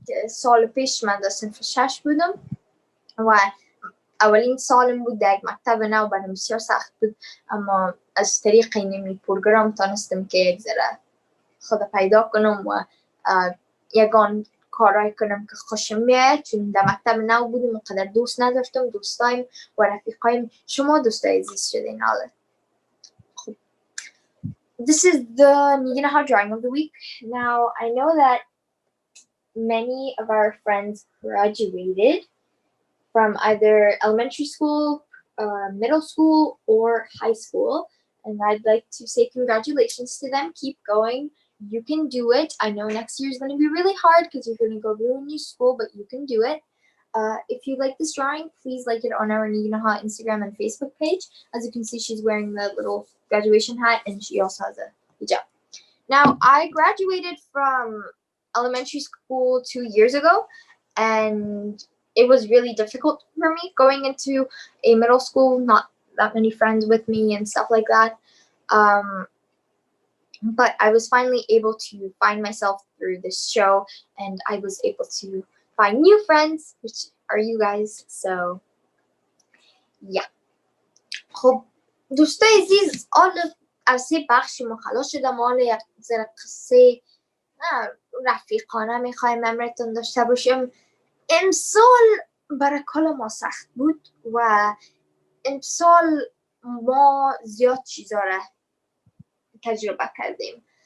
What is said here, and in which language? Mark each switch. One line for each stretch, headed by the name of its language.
Persian: سال پیش من در صنف 6 بودم و اولین سالم بود در یک مکتب نو، برام بسیار سخت بود، اما از طریق این پروگرام تانستم که یک ذره خود پیدا کنم و یگان کارای کنم که خوشم میاد، چون در مکتب نو بودم و قدر دوست نداشتم. دوستایم و رفیقایم شما دوستای عزیز شدین. حالا خب
English: this is the Neginaha drawing of the week. Now I know that many of our friends graduated from either elementary school, middle school, or high school, and I'd like to say congratulations to them. Keep going. You can do it. I know next year is going to be really hard because you're going to go to a new school, but you can do it. If you like this drawing, please like it on our Neginaha Instagram and Facebook page. As you can see, she's wearing the little graduation hat, and she also has a hijab. Now, I graduated from elementary school 2 years ago, and it was really difficult for me going into a middle school, not that many friends with me and stuff like that. But I was finally able to find myself through this show, and I was able to find new friends, which are you guys. So, yeah.
Persian: خب دوستای عزیز، از این بخش ما خلاص شدم. حالا یک ذره قصه رفیقانه میخوایم امرتون داشته باشیم. امسال برای کل ما سخت بود و امسال ما زیاد چیزا را تجربه کردیم.